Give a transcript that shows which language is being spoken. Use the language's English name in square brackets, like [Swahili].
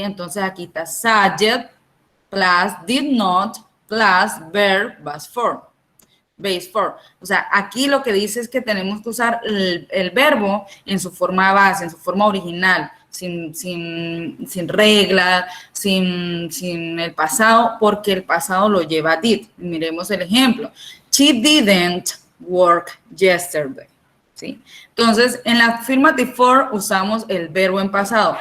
[Spanish] Entonces, aquí está [English] subject plus did not plus verb base form. [Spanish] O sea, aquí lo que dice es que tenemos que usar el verbo en su forma base, en su forma original, sin regla, sin el pasado, porque el pasado lo lleva did. Miremos el ejemplo. [English] She didn't work yesterday, ¿sí? [Spanish] Entonces, en la affirmative form usamos el verbo en pasado.